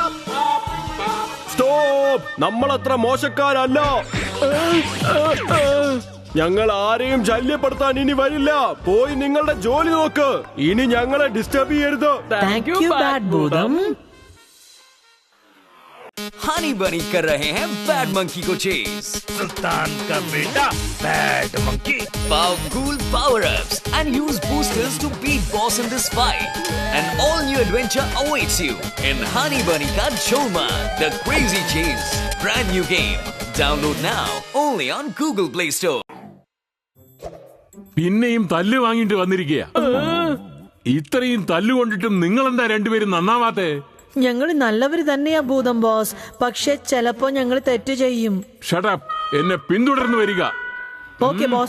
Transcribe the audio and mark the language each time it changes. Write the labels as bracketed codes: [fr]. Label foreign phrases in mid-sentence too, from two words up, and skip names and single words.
[ml] സ്റ്റോപ്പ്. നമ്മളത്ര മോശക്കാരല്ല. ഞങ്ങൾ ആരെയും ശല്യപ്പെടുത്താൻ ഇനി വരില്ല. പോയി നിങ്ങളുടെ ജോലി നോക്ക്. ഇനി ഞങ്ങളെ ഡിസ്റ്റർബ് ചെയ്യരുത്. [en] thank you ബാഡ് ഭൂതം. [hi] हनी बनी कर रहे हैं बैड मंकी को चेज. सुल्तान का बेटा बैड मंकी. [en] Powerful power-ups and use boosters to beat boss in this fight. An all-new adventure awaits you in Honey Bunny Ka Choma, The Crazy Chase. Brand new game. Download now only on Google Play Store. [ml] പിന്നെയും തല്ല് വാങ്ങിട്ട് വന്നിരിക്കുക. ഇത്രയും തല്ലുകൊണ്ടിട്ടും നിങ്ങൾ എന്താ രണ്ടുപേരും നന്നാവാത്തെ? ഞങ്ങൾ നല്ലവര് തന്നെയാ ഭൂതം ബോസ്. പക്ഷെ ചിലപ്പോ ഞങ്ങൾ തെറ്റ് ചെയ്യും. ഷട്ടപ്പ്. എന്നെ പിന്തുടർന്ന് വരിക. [en] okay boss.